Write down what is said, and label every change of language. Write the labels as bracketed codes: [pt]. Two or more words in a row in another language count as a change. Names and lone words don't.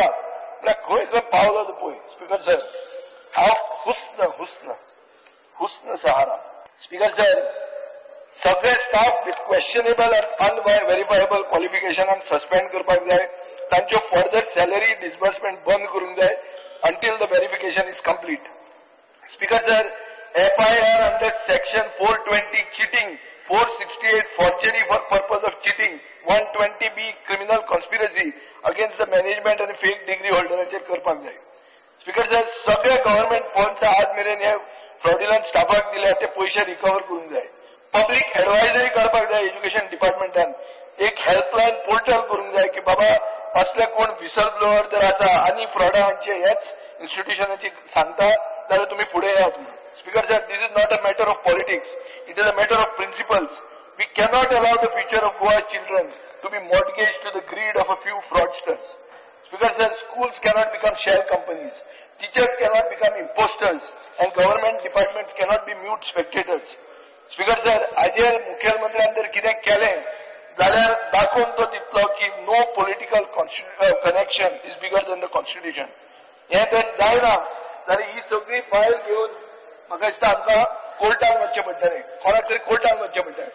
[kok] खंय खंय पावलो तो पळय [en] speaker sir. [kok] हांव हुस्न सहारा [en] speaker sir [kok] सगळे [en] staff with questionable and unverifiable [kok] क्वालिफिकेशनान सस्पेंड करपाक जाय. तांच्यो [en] further salary disbursement [kok] बंद करूंक जाय [en] until the verification is complete. Speaker sir, FIR under section 420 cheating, 468 forgery for purpose of cheating, 120B criminal conspiracy against the management and fake degree holder [kok] करपाक जाय. [en] Speaker sir, [kok] सगळे [en] government funds [kok] आज मेरेन हे फ्रॉडुलंट स्टाफाक दिले ते पैसे रिकवर करूंक जाय. [en] public advisory [kok] करपाक जाय एज्युकेशन डिपार्टमेंटान. एक [en] helpline portal [kok] करूंक जाय की बाबा असले कोण [en] whistle blower [kok] जर आसा आनी फ्रॉडांचे हेच इन्स्टिट्यूशनाची सांगता जाल्यार तुम्ही फुडें येयात. [en] speaker sir, this is not a matter of politics, it is a matter of principles. we cannot allow the future of Goa children to be mortgage to the greed of a few fraudsters. Speaker sir, schools cannot become shell companies, teachers cannot become imposters, and government departments cannot be mute spectators. Speaker sir, [kok] आजेर मुखेलमंत्र्यान जर कितें केलें जाल्यार दाखोवन तो दितलो की [en] no political connection is bigger than the constitution. [kok] हें जर जायना जाल्यार ही सगळी फायल घेवन म्हाका दिसता आमकां कोर्टान वचचें पडटलें, कोणाक तरी कोर्टान वचचें पडटलें.